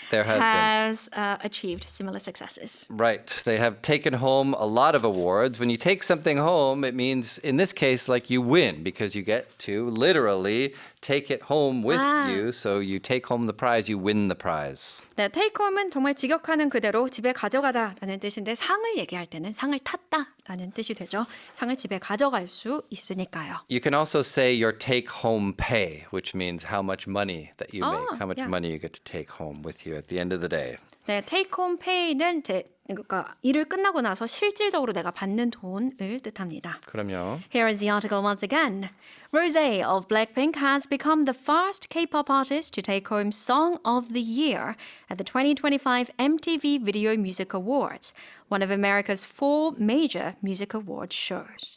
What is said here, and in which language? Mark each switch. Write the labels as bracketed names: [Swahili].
[English] There has been. has achieved similar successes. Right. They have taken home a lot of awards. When you take something home, it means, in this case, like you win because you get to literally take it home with you. So you take home the prize, you win the prize. [Korean] 네, [English] take home [Korean] 은 정말 직역하는 그대로 집에 가져가다라는 뜻인데 상을 얘기할 때는 상을 탔다라는 뜻이 되죠. 상을 집에 가져갈 수 있으니까요. [English] You can also say your take home pay, which means how much money that you make, how much yeah. money you get to take home with you at the end of the day. [Korean] 네, [English] take home pay [Korean] 는 그러니까 일을 끝나고 나서 실질적으로 내가 받는 돈을 뜻합니다. 그럼요. [English] Here is the article once again. Rosé of Blackpink has become the first K-pop artist to take home Song of the Year at the 2025 MTV Video Music Awards, one of America's 4 major music award shows.